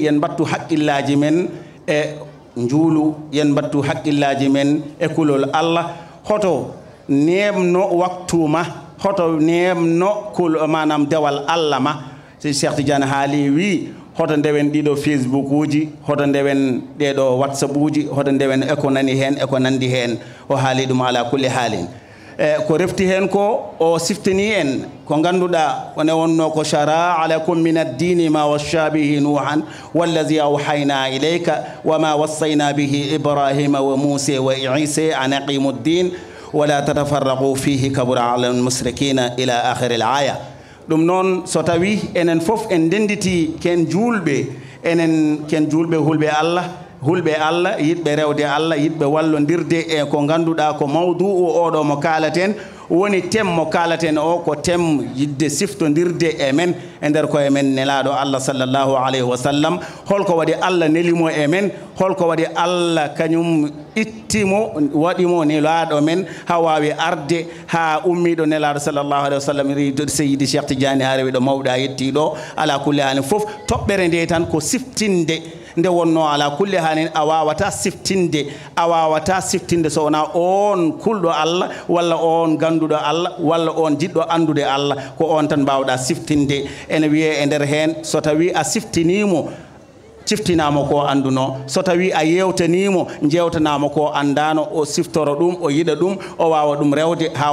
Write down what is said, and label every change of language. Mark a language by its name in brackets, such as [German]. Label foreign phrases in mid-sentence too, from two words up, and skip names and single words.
[Fula] yen mbattu haqqillaji men e njuulu yen mbattu haqqillaji men e kulol allah hoto nemno waktuma hoto nemno manam dewal allah ma si Cheikh Tidiane haali wi hoto ndewen ɗiɗo facebook uji hoto ndewen ɗeɗo whatsapp uji hoto ndewen eko nani hen eko nandi hen o haali ɗum [Arabic] على كل حال [Fula] ko refti hen ko o siftini en ko ganduɗa one wonno ko [Arabic] شرع لكم من الدين ما وصى به نوحا والذي أوحينا إليك وما وصينا به إبراهيم وموسى وعيسى أن أقيموا الدين ولا تتفرقوا فيه كبر على المشركين إلى آخر الآية [Fula] ɗum noon so tawi enen fof en ndenditi ken julɓe enen ken julɓe hulɓe allah yiɗɓe rewde allah yiɗɓe wallodirde e ko ganduɗa ko mawdou oɗo mo kaalaten woni temmo kalaten o ko tem yidde siftodirde e men e nder koye men nelaɗo Allah [Arabic] صلى الله عليه وسلم [Fula] holko waɗi Allah nelimo e men holko waɗi Allah kañum ittimo waɗimo nelaɗo men ha wawi arde ha ummiɗo nelaɗo [Arabic] صلى الله عليه وسلم [Fula] rido seydi Cheikh Tidiane Harewi ɗo mawɗa yettiɗo [Arabic] على كل حال [Fula] foof toɓɓere nde tan ko siftinde nde wonno ala kulli halin a wawata siftinde so wona on kulɗo Allah walla on ganduɗo Allah walla on jiɗɗo andude Allah ko on tan mbawɗa siftinde ene wiye e nder hen so tawi a siftinama ko anduno so tawi a yewtanimo jewtanama ko andano o siftoro ɗum o yiɗa ɗum o wawa ɗum rewde ha